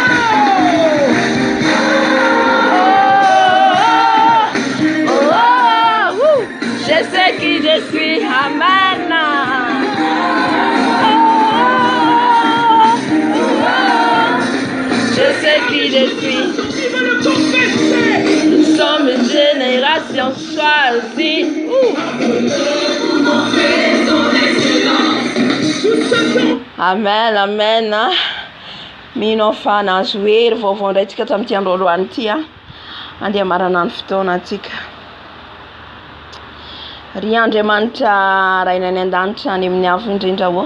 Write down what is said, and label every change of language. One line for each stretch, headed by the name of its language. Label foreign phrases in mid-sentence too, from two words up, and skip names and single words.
French: Je sais qui je suis. Amen. Je sais qui je suis. Nous sommes une génération choisie. Amen, amen.
Malagasy: Mino fana zoery vaovaondraitsika tamin'ity androandroany ity a. Andeha maranany fotoana antsika. Ry Andriamanitra rainay ny an-danitra any amin'ny avo indrindra ho.